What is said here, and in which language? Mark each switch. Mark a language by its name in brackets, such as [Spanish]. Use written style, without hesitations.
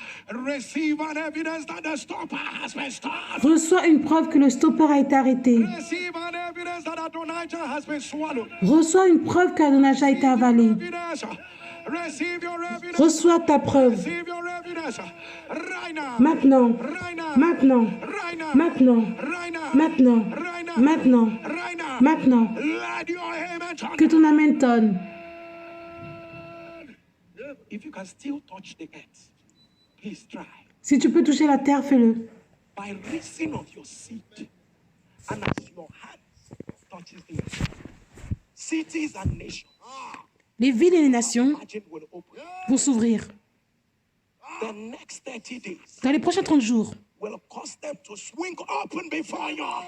[English] Receive an evidence that the stopper has been stopped. [French] Reçois une preuve que le stopper a été arrêté. [English] Receive an evidence that Adonijah has been swallowed. [French] Reçois une preuve qu'Adonijah a été avalé. [English] Receive your evidence. [French] Reçois ta preuve. [English] Receive your evidence. Right now. [French] Maintenant. [English] Right now. [French] Maintenant. [English] Right now. [French] Maintenant. [English] Right now. [French] Maintenant. [English] Right now. [French] Maintenant. [English] Right now. [French] Maintenant. [English] Let your amen turn. [French] Que ton amen tonne. [English] If you can still touch the earth, please try. [French] Si tu peux toucher la terre, fais-le. [English] By reason of your seed, and as your hand touches the earth, cities and nations, [French] Les villes et les nations [English] imagine will open. [French] vont s'ouvrir. [English] The next 30 days [French] Dans les prochains 30 jours, [English] will cause them to swing open before you.